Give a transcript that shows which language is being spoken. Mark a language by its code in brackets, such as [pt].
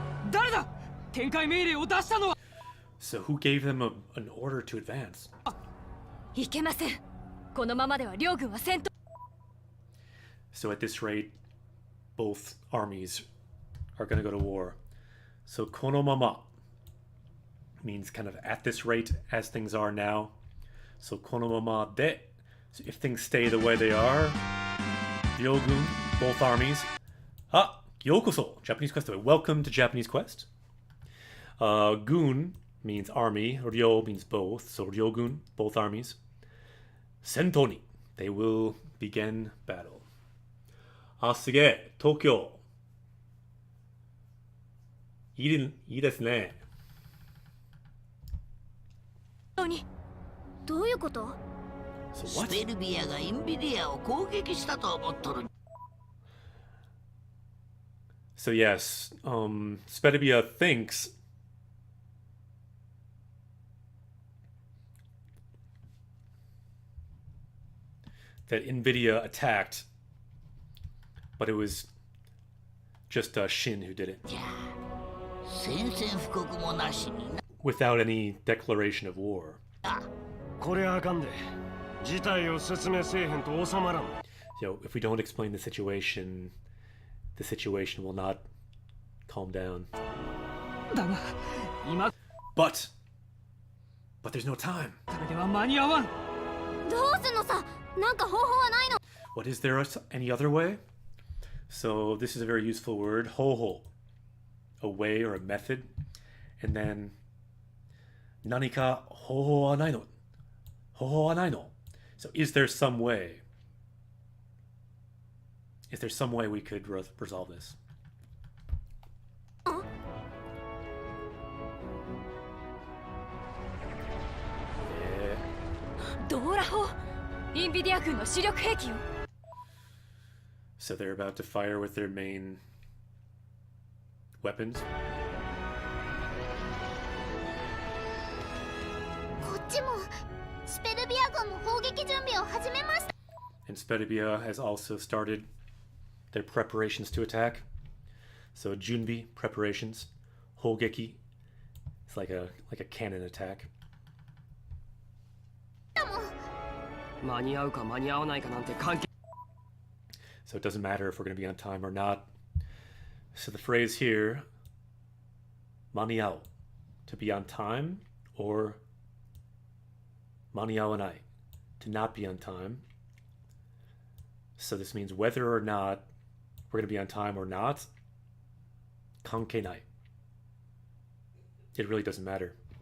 [ja] 誰だ展開命令を出したのは [en] So who gave them an order to advance? [ja] いけません。このままでは両軍は戦闘。 [en] So at this rate, both armies are going to go to war. So konomama means kind of at this rate as things are now. So [ja] konomama de. [en] So if things stay the way they are, ryogun, both armies. [ja] Ah, yokoso, [en] Japanese Quest. Welcome to Japanese Quest. Gun means army. Ryo means both. So ryogun, both armies. [ja] Sento ni, [en] they will begin battle. [ja] あ、すげえ。東京。いいですね。どういうこと [en] So [ja] ス [en] what? [ja] ペルビアがインビディアを攻撃したと思っとる。 [en] So yes, Spedibia thinks that NVIDIA attacked, but it was just Shin who did it, [ja] じゃあ宣戦布告もなしに [en] without any declaration of war. [ja] な。これはあかんで事態を説明せえへんと収まらん [en] So if we don't explain the situation will not calm down. [ja] だが今 [en] But there's no time. [ja] からでは間に合わんどうすんのさ。なんか方法はないの [en] What is there any other way? So this is a very useful word, hoho, a way or a method, and then [ja] Nanika hoho wa nai no? Hoho wa nai no? [en] So is there some way? Is there some way we could resolve this? [ja] ドーラ砲インビディア軍の主力兵器よ [en] So they're about to fire with their main weapons. [ja] こっちもスペルビア軍も砲撃準備を始めました [en] And Spedibia has also started their preparations to attack. So Junbi preparations, Hogeki, it's like a cannon attack. [ja] 間に合うか間に合わないかなんて関係 [en] So it doesn't matter if we're going to be on time or not. So the phrase here, maniao, to be on time, or maniawanai, to not be on time. So this means whether or not we're going to be on time or not, kankenai. It really doesn't matter.